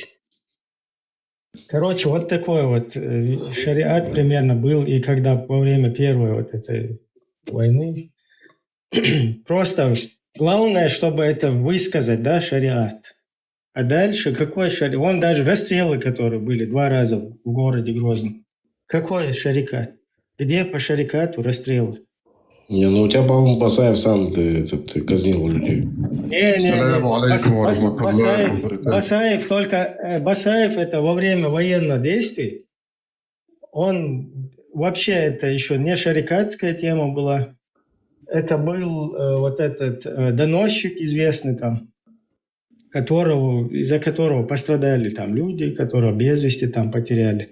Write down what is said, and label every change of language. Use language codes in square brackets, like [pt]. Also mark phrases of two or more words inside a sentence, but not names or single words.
[ru] Короче, вот такой вот шариат примерно был, и когда во время первой вот этой войны, просто главное, чтобы это высказать, да, шариат. А дальше какой шариат? Вон даже расстрелы, которые были 2 раза в городе Грозном. Какой шариат? Где по шарикату расстрелы? Не, ну у тебя, по-моему, Басаев сам ты казнил людей. [ar] السلام عليكم ورحمة الله وبركاته. [ru] Басаев это во время военных действий. Он вообще это еще не шарикатская тема была. Это был вот этот доносчик известный там, из-за которого пострадали там люди, которого без вести там потеряли.